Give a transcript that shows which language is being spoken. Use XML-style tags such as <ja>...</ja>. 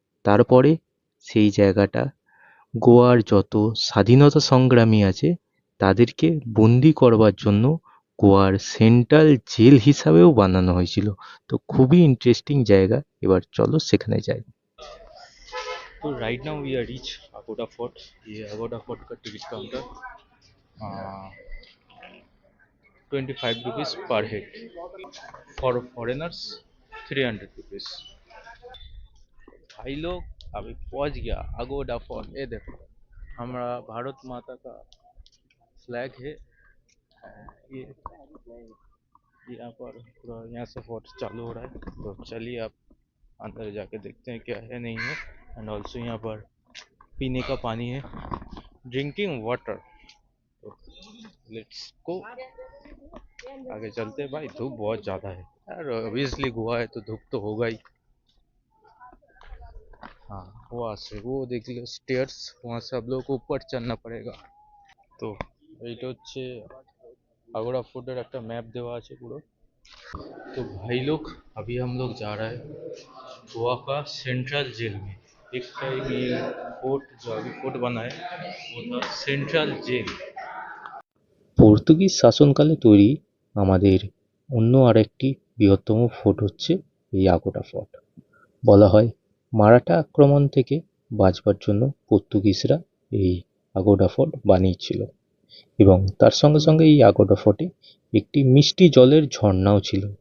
<bn>তারপরে সেই জায়গাটা গোয়ার যত স্বাধীনতা সংগ্রামী আছে তাদেরকে বন্দি করবার জন্য গোয়ার সেন্ট্রাল জেল হিসাবেও বানানো হয়েছিল। তো খুবই ইন্টারেস্টিং জায়গা, এবার চলো সেখানে যাই।</bn> <en>तो right now we are reach Aguada fort.</en> <hi>ये अगोड़ा फोर्ट का टिकट काउंटर</hi> <en>25 rupees per head, for foreigners 300 rupees.</en> <hi>भाई लोग अभी पहुंच गया अगोड़ा फोर्ट। ये देखो हमारा भारत माता का फ्लैग है। ये यहाँ पर पूरा यहाँ से फोर्ट चालू हो रहा है। तो चलिए आप अंदर जाके देखते हैं क्या है नहीं है।</hi> <en>and also</en> <hi>यहाँ पर पीने का पानी है, ड्रिंकिंग वाटर। तो</hi> <en>let's go,</en> <hi>आगे चलते हैं। भाई धूप बहुत ज़्यादा है यार, ऑब्वियसली गोवा है तो धूप तो होगा ही। हाँ, वहाँ से वो देख लो स्टेयर्स, वहाँ से आप लोगों को ऊपर चढ़ना पड़ेगा।</hi> <bn>तो এইটা হচ্ছে আগোড়া ফোর্টের একটা मैप দেওয়া আছে পুরো।</bn> <hi>तो भाई लोग अभी हम लोग जा रहे हैं गोवा का सेंट्रल जेल में। एक टाइम ये फोर्ट जो अभी फोर्ट बना है वो था सेंट्रल जेल।</hi> <bn>পর্তুগিজ শাসনকালে তৈরি আমাদের অন্য আরেকটি বৃহত্তম ফোর্ট হচ্ছে এই আগোড়া ফোর্ট। বলা হয় মারাঠা আক্রমণ থেকে বাঁচবার জন্য পর্তুগিজরা এই আগোড়া ফোর্ট বানিয়েছিল এবং তার সঙ্গে সঙ্গে এই আগোড়া ফোর্টে একটি মিষ্টি জলের ঝর্ণাও ছিল।</bn>